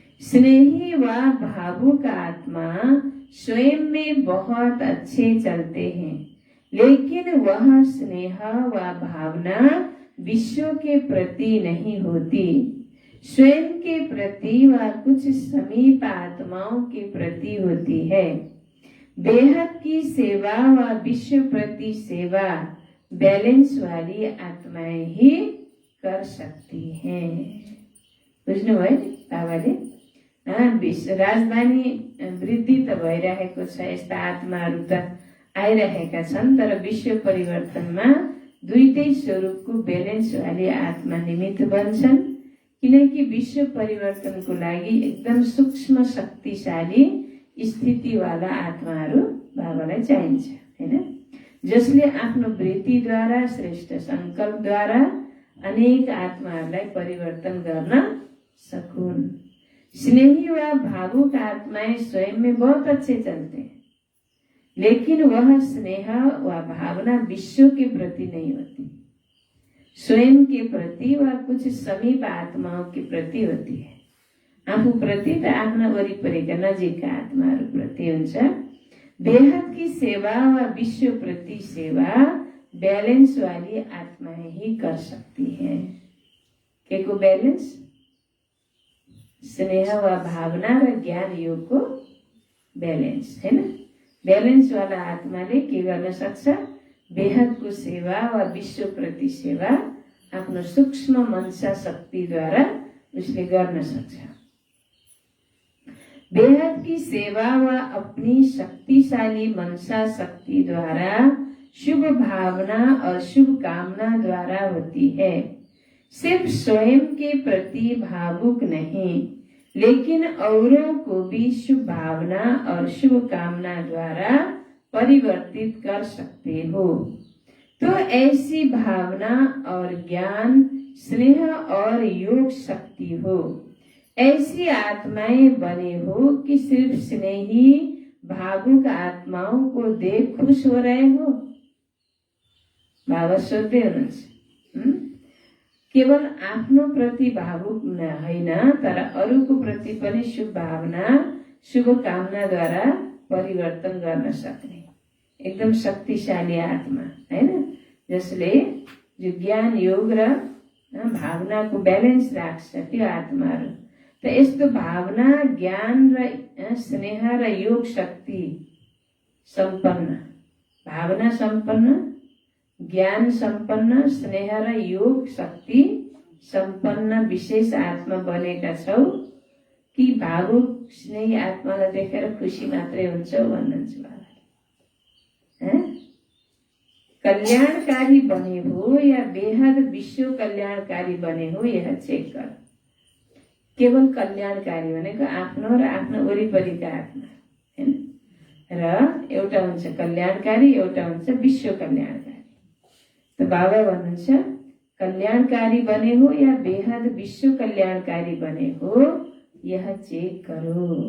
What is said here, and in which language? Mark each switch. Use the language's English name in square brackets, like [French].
[Hindi] स्नेही व भावुक आत्मा स्वयं में बहुत अच्छे चलते हैं, लेकिन वह स्नेह व भावना विश्व के प्रति नहीं होती, स्वयं के प्रति व कुछ समीप आत्माओं के प्रति होती है। बेहद की सेवा व विश्व प्रति सेवा बैलेंस वाली आत्माएं ही कर सकती हैं। [Nepali] बुझ्नुभयो बाबाले? राजधानी वृद्धि त भइरहेको छ, यस्ता आत्माहरू त आइरहेका छन्, तर विश्व परिवर्तनमा दुईटै स्वरूपको बैलेंस वाली आत्मा निमित्त बन्छन्। किनकि विश्व परिवर्तनको लागि एकदम सूक्ष्म शक्तिशाली स्थितिवाला आत्माहरू बाबालाई चाहिन्छ, हैन? जसले आफ्नो वृत्तिद्वारा, श्रेष्ठ संकल्पद्वारा अनेक आत्माहरूलाई परिवर्तन गर्न सकुन्। [Hindi] स्नेही व भावुक आत्माएं स्वयं में बहुत अच्छे चलते हैं, लेकिन वह स्नेह व भावना विश्व के प्रति नहीं होती, स्वयं के प्रति व कुछ समीप आत्माओं के प्रति होती है। [Nepali] आफू प्रति त आफ्ना वरिपरिका नजिकका आत्माहरू प्रति हुन्छ। [Hindi] बेहद की सेवा व विश्व प्रति सेवा बैलेंस वाली आत्माएं ही कर सकती हैं। [Nepali] के को बैलेंस? स्नेह व भावना र ज्ञान योग को बैलेंस, [Hindi] है ना? [Nepali] बैलेंस वाला आत्माले के गर्न सक्छ? बेहदको सेवा वा विश्वप्रति सेवा आफ्नो सूक्ष्म मनसा शक्तिद्वारा उसले गर्न सक्छ। [Hindi] बेहद की सेवा व अपनी शक्तिशाली मनसा शक्ति द्वारा शुभ भावना और शुभ कामना द्वारा होती है। सिर्फ स्वयं के प्रति भावुक नहीं, लेकिन औरों को भी शुभ भावना और शुभ कामना द्वारा परिवर्तित कर सकते हो। तो ऐसी भावना और ज्ञान, स्नेह और योग शक्ति हो। ऐसी आत्माएं बने हो कि सिर्फ स्नेही भावुक आत्माओं को देख खुश हो रहे हो। [Nepali] बाबा सोध्दै हुनुहुन्छ, केवल आफ्नो प्रति भावुक होइन, तर अरूको प्रति पनि शुभ भावना शुभ कामनाद्वारा परिवर्तन गर्न सक्ने एकदम शक्तिशाली आत्मा हैन, जसले जो ज्ञान योग र भावनाको ब्यालेन्स राख्छ त्यो आत्माहरू। त यस्तो भावना ज्ञान र स्नेह र योग शक्ति सम्पन्न, भावना सम्पन्न, ज्ञान सम्पन्न, स्नेह र योग शक्ति सम्पन्न विशेष आत्मा बनेका छौ कि भावुक स्नेही आत्मालाई देखेर खुसी मात्रै हुन्छौ भन्नुहुन्छ बाबाले। [Hindi] कल्याणकारी बने हो या बेहद विश्व कल्याणकारी बने हो, यह चेक कर। [Nepali] केवल कल्याणकारी भनेको आफ्नो र आफ्नो वरिपरिका आत्मा हैन, र एउटा हुन्छ कल्याणकारी, एउटा हुन्छ विश्व कल्याणकारी। [Hindi] तो [Nepali] बाबा भन्नुहुन्छ [Hindi] कल्याणकारी बने हो या बेहद विश्व कल्याणकारी बने हो, यह चेक करो।